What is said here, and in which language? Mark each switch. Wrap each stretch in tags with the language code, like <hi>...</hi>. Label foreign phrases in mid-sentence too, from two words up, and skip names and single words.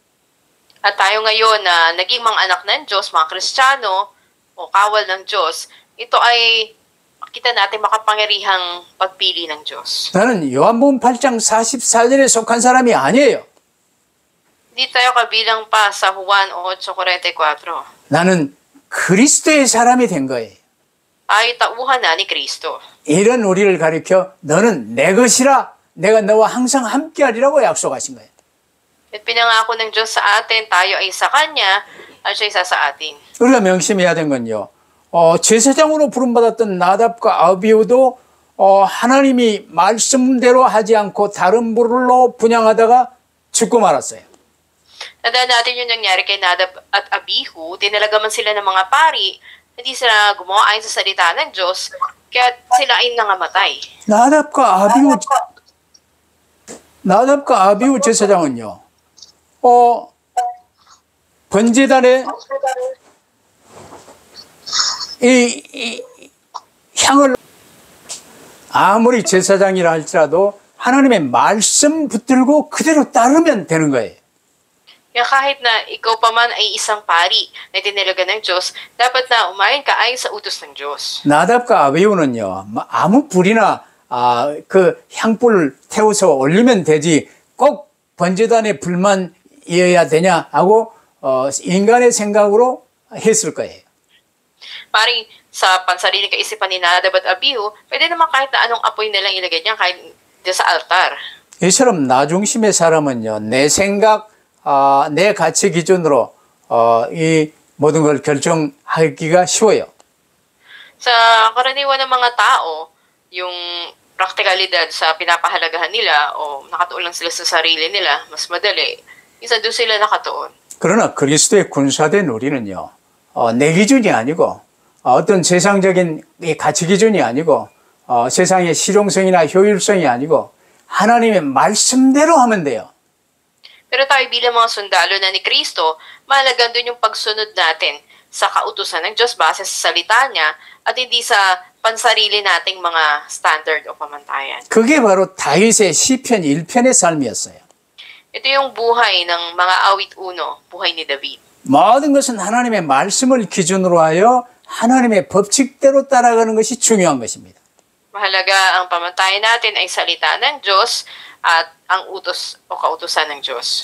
<tl>At tayo ngayon na naging mga anak ng Diyos, mga Kristiyano o kawal ng Diyos, ito ay kita natin makapangyarihang pagpili ng Diyos.</tl> <ko>나는 요한복음 8장 44절에 속한 사람이 아니에요.</ko> <tl>Hindi tayo kabilang pa sa Juan 8:44.</tl> <ko>나는 그리스도의 사람이 된 거예요.</ko> <tl>Ay tauhan na ni Kristo.</tl> <ko>이런 우리를 가리켜 너는 내 것이라 내가 너와 항상 함께하리라고 약속하신 거예요.</ko> <tl>At pinangako ng Diyos sa atin, tayo ay sa Kanya at siya isa sa atin.</tl> <ko>우리가 명심해야 된 건요. 제사장으로 부름받았던 나답과 아비후도 하나님이 말씀대로 하지 않고 다른 불로 분향하다가 죽고 말았어요.</ko> <tl>Tandaan natin yung nangyari kay Nadab at Abihu, tinalaga man sila ng mga pari, hindi sila gumawa ayon sa salita ng Diyos, kaya sila ay nangamatay.</tl> <ko>나답과 아비후 제사장은요, 번제단에 이 향을 아무리 제사장이라 할지라도 하나님의 말씀 붙들고 그대로 따르면 되는 거예요.</ko> <tl>Kaya kahit na ikaw pa man ay isang pari na tinalaga ng Diyos, dapat na umayon ka ayon sa utos ng Diyos.</tl> <ko>나답과 아비후는요, 아무 불이나 그 향불을 태워서 올리면 되지 꼭 번제단에 불만 이어야 되냐 하고 인간의 생각으로 했을 거예요.</ko> <tl>Paring sa pansariling kaisipan ni Nadab at Abihu, pwede naman kahit na anong apoy nilang ilagay niya kahit dyan sa altar.</tl> <ko>이처럼 나 중심의 사람은요, 내 생각, 내 가치 기준으로 이 모든 걸 결정하기가 쉬워요.</ko> <tl>Sa karaniwan ng mga tao, yung praktikalidad sa pinapahalagahan nila o nakatuon lang sila sa sarili nila, mas madali. Minsan doon sila nakatuon.</tl> <ko>그러나 그리스도의 군사된 우리는요, 내 기준이 아니고 어떤 세상적인 이 가치 기준이 아니고 세상의 실용성이나 효율성이 아니고 하나님의 말씀대로 하면 돼요.</ko> <tl>Pero tayo bilang mga sundalo na ni Kristo, mahalaga doon yung pagsunod natin sa kautusan ng Diyos base sa salita niya at hindi sa pansarili nating mga standard o pamantayan.</tl> <ko>그게 바로 다윗의 시편 1편의 삶이었어요.</ko> <tl>Ito yung buhay ng mga awit uno, buhay ni David.</tl> <ko>모든 것은 하나님의 말씀을 기준으로 하여 하나님의 법칙대로 따라가는 것이 중요한 것입니다.</ko> <tl>Mahalaga ang pamantayan natin ay salita ng Diyos at ang utos o kautusan ng Diyos.</tl>